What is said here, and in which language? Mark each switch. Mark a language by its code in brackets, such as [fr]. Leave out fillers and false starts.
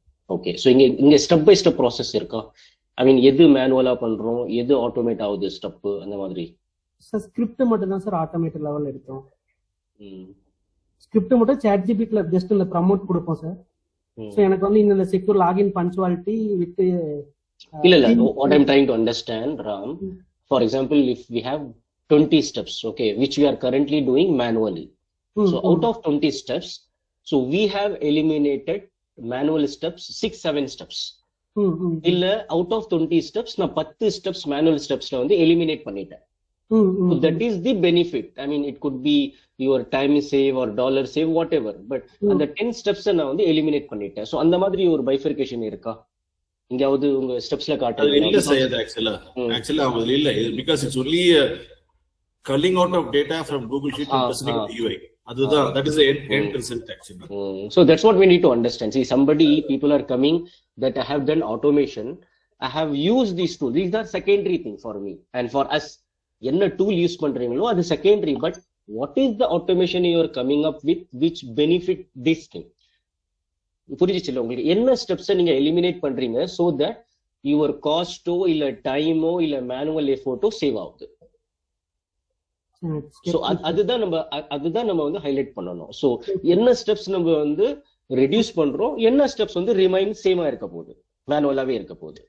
[ta] Okay, so இங்க step by step process இருக்கா? [en] I mean [ta] எது மேனுவலா பண்றோம், எது ஆட்டோமேட் ஆகுது ஸ்டெப் அந்த மாதிரி. சார் ஸ்கிரிப்ட் மட்டும் தான் சார் ஆட்டோமேட்டட் லெவல்ல இருக்கும். ஸ்கிரிப்ட் மட்டும் ChatGPT-ல ஜஸ்ட் இந்த ப்ரமோட் கொடுப்போம் சார். சோ எனக்கு வந்து இந்த செக்யூர் லாகின் பஞ்சுவாலிட்டி வித் [en] இல்ல what I'm trying to understand, Ram, for example, if we have 20 steps, okay, which we are currently doing manually, so out of 20 steps, so we have eliminated manual steps 6-7 steps. [ta] இல்ல out of 20 steps நான் 10 steps manual stepsல வந்து eliminate பண்ணிட்டேன். [en] So that is the benefit. I mean it could be your time save or dollar save, whatever, but [ta] அந்த 10 steps நான் வந்து eliminate பண்ணிட்டேன். So அந்த மாதிரி ஒரு bifurcation இருக்கா? இங்கயாவது உங்க ஸ்டெப்ஸ்ல காட்டுங்க. இல்ல சார், [en] actually [ta] அவங்க இல்ல, [en] because it's only culling out of data from Google Sheet and presenting to UI. That is the end result actually. So that's what we need to understand. See, people are coming that I have done automation, I have used these tools. These are secondary thing for me and for us. [ta] என்ன tool use பண்றீங்களோ அது [en] secondary, but what is the automation you are coming up with which benefit this thing? [ta] புரிஞ்சிச்சுல உங்களுக்கு? என்ன steps நீங்க eliminate பண்றீங்க so that your cost-ஓ இல்ல டைமோ இல்ல manual எஃபோர்ட்டோ save ஆகுது. சோ அதுதான் நம்ம வந்து ஹைலைட் பண்ணணும். சோ என்ன ஸ்டெப்ஸ் நம்ம வந்து ரெடியூஸ் பண்றோம், என்ன ஸ்டெப்ஸ் வந்து ரிமைன் சேமா இருக்க போகுது, மேனுவலாவே இருக்க போகுது.